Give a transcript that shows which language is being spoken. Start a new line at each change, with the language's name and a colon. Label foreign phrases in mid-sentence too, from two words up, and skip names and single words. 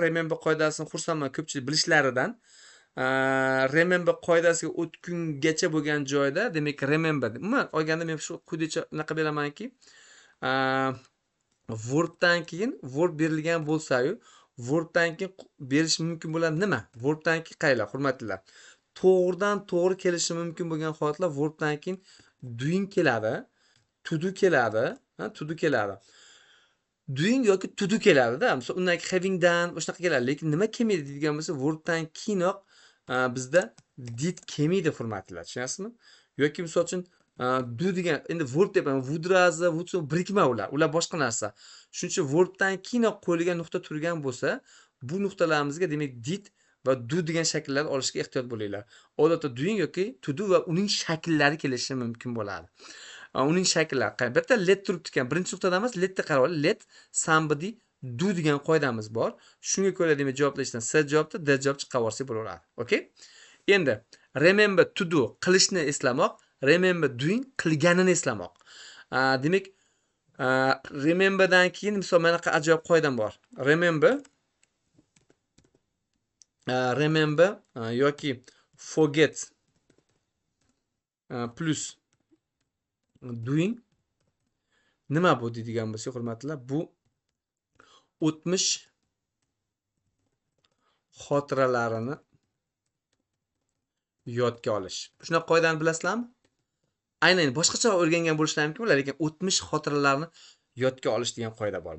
Uzbek: Remember qoidasini xursandman ko'pchilik bilishlaridan. Remember qoidasiga o'tgungacha bo'lgan joyda, demak remember. Umuman olganda men shu quyidagicha unaqa beramanki, verbdan keyin verb berilgan bo'lsa-yu, verbdan keyin berish mumkin bo'lgan nima? Verbdan keyin qaylar, hurmatlilar. To'g'ridan to'g'ri kelishi mumkin bo'lgan holatlar verbdan keyin doing keladi,
English: to do
Uzbek: keladi,
English: to do
Uzbek: keladi. Doing yoki
English: to do
Uzbek: keladi-da. Masalan, undan keyin
English: having done
Uzbek: o'shanaqa keladi. Lekin nima kelmaydi degan bo'lsa, verbdan keyinoq bizda did kelmaydi, hurmatlilar. Tushunasizmi? Yoki misol uchun do degan, endi verb deyapman, would razi, would birikma ular. Ular boshqa narsa. Shuning uchun verbdan keyinoq qo'yilgan nuqta turgan bo'lsa, bu nuqtalarimizga demak did va do degan shakllarni olishga ehtiyot bo'linglar. Odatda doing yoki
English: to do
Uzbek: va uning shakllari kelishi mumkin bo'ladi. Uning shakllari. Albatta let turibdi ekan. Birinchi nuqtada emas, letga qarab oling.
English: Let somebody do
Uzbek: degan qoidamiz bor. Shunga ko'ra demak javoblar S javobda, D javob chiqavorsa bo'laveradi. Okay? Endi
English: remember to do
Uzbek: qilishni eslamoq,
English: remember doing
Uzbek: qilganini eslamoq. Demak, rememberdan keyin misol mana qa ajoyib qoidam bor. Remember yoki
English: forget plus doing
Uzbek: nima bu deydigan bo'lsak, hurmatlilar, bu o'tmish xotiralarini yodga olish. Shunaqa qoidani bilasizlarmi? Aynan boshqacha o'rgangan bo'lishlari mumkin bo'ladi, lekin o'tmish xotiralarini yodga olish degan qoida bor.